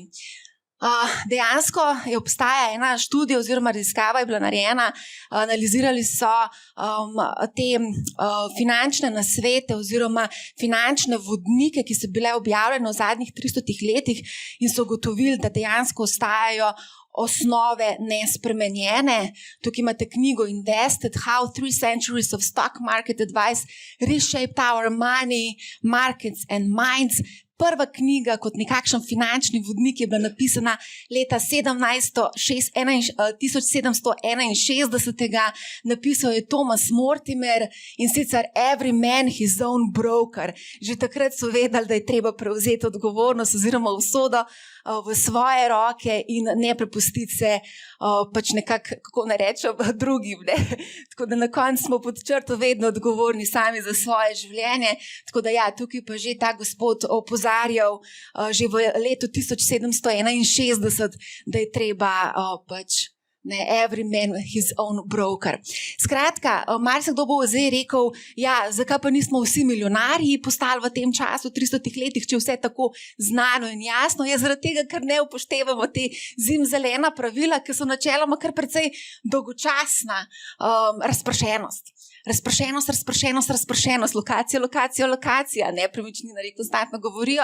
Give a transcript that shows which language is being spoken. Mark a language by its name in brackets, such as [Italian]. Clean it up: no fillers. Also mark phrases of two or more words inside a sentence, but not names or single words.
[Slovenian] Dejansko obstaja ena študija oziroma raziskava je bila narejena, analizirali so te finančne nasvete oziroma finančne vodnike, ki so bile objavljene v zadnjih 300 letih in so ugotovili, da dejansko ostajajo osnove nespremenjene. Tukaj imate knjigo Invested, How 3 Centuries of Stock Market Advice Reshaped Our Money, Markets and Minds. Prva knjiga kot nekakšen finančni vodnik je bila napisana leta 1761, napisal je Thomas Mortimer in sicer Every man his own broker. Že takrat so vedeli, da je treba prevzeti odgovornost oziroma usodo v svoje roke in ne prepustiti se pač nekako, kako ne rečem, drugim. Ne? Tako da na koncu smo pod črto vedno odgovorni sami za svoje življenje. Tako da ja, tukaj pa že ta gospod opozarjal že v letu 1761, da je treba pač [English] every man his own broker. [Slovenian] Skratka, marsikdo bo zdaj rekel, ja, zakaj pa nismo vsi milijonarji postali v tem času, 300 letih, če vse tako znano in jasno. Je zaradi tega, ker ne upoštevamo te zimzelena pravila, ki so načeloma kar precej dolgočasna. Razpršenost, lokacija, nepremičnina, konstantno govorijo.